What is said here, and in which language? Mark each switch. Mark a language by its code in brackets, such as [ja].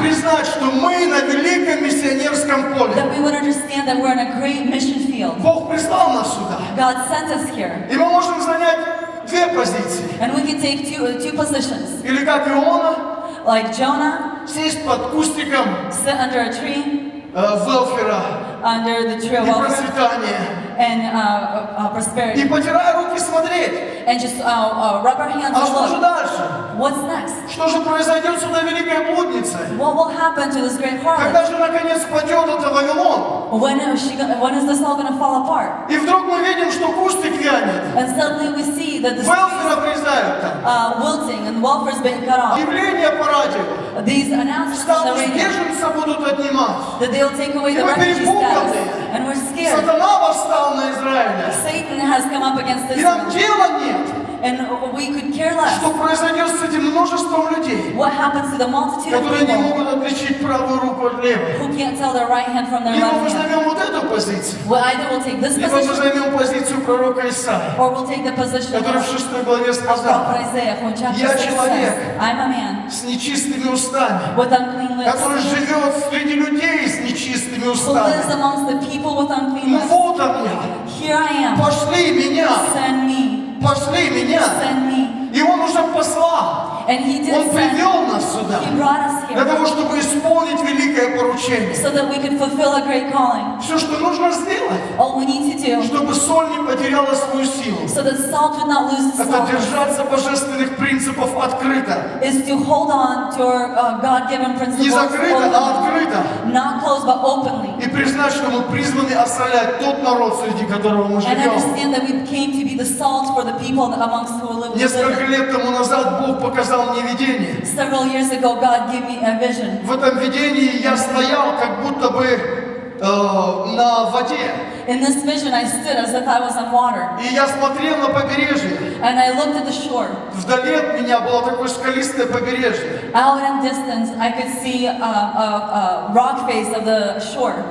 [ru] признать, что мы на великом миссионерском поле. [en] that we would understand that we're in a great mission field. [ru] Бог прислал нас сюда. [en] God sent us here. [ru] И мы можем занять две позиции. [en] And we can take two positions. [ru] Или как Иона, [en] Like Jonah, [ru] сесть под кустиком [en] sit under a tree, [ru] велфера [en] under the tree of [ru] и [en] welfare [ru] процветания. [en] and [ru] И [en] prosperity. [ru] потирая руки смотреть, [en] And just rub our hands [ru] а [en] and [ru] что же [en] look. [ru] дальше? [en] What's next? [ru] Что же произойдет сюда великая блудница? [en] What will happen to this great [ru] Когда [en] harlot? [ru] же наконец падет это Вавилон? [en] When is this all going to fall apart? [ru] И вдруг мы видим, что кустик вянет. [en] And suddenly we see that the [ru] Велфер обрезают там. [en] wilting and welfare's been cut off. [ru] Явление по радио. [en] These announcements on the [ru] Статус [en] radio [ru] беженца будут отнимать. [en] that they'll take away [ru] И [en] the [ru] мы [en] refugee status. [ru] перепуганы. [en] And we're scared. [ru] Сатана восстал на Израиле. [en] Satan has come up against [ru] И нам [en] Israel. [ru] дела нет, [en] And we could care less. [ru] что произойдет с этим множеством людей, [en] What happens to the multitude of [ru] которые не [en] people [ru] могут отличить правую руку от левой. [en] who can't tell their right hand from their [ru] Либо мы [en] left hand? [ru] займем вот эту позицию, [en] Well, either we'll take this [ru] либо мы [en] position [ru] займем позицию пророка Исаии, [en] or we'll take the position [ru] который в [en] of [ru] 6 главе [en] prophet [ru] сказал: [en] Isaiah who in chapter [ru] Я [en] 6 [ru] человек. [en] says, I'm a man [ru] с нечистыми устами, [en] with unclean lips [ru] который живет среди людей с нечистыми [en] who lives [ru] устами. [en] amongst the people with unclean [ru] Ну [en] lips. [ru] вот он я, [en] Here I am. [ru] пошли меня, [en] Send me. [ru] пошли меня. [en] Send me. [ru] И он уже послал, [en] And he did [ru] он [en] send. [ru] привел нас сюда, [en] He brought us [ru] для [en] here [ru] того, чтобы исполнить великое поручение. [en] so that we could fulfill a great calling. [ru] Все, что нужно сделать, [en] All we need to do [ru] чтобы соль не потеряла свою силу, [en] so that salt would not lose its [ru] это [en] salt [ru] держаться божественных принципов открыто. [en] is to hold on to our God-given [ru] Не [en] principles [ru] закрыто, а [en] openly. [ru] открыто. [en] Not closed but openly. [ru] И признать, что мы призваны осолять тот народ, среди которого мы [en] And [ru] живем. [en] understand that we came to be the salt for the people amongst who live. [ru] Несколько лет тому назад Бог показал мне видение. [en] Several years ago, God gave me a vision. [ru] В этом видении я стоял как будто бы на воде. [en] In this vision, I stood as if I was on water. [ru] И я смотрел на побережье. [en] And I looked at the shore. [ru] Вдали от меня было такое скалистое побережье. [en] Out in distance, I could see a rock face of the shore.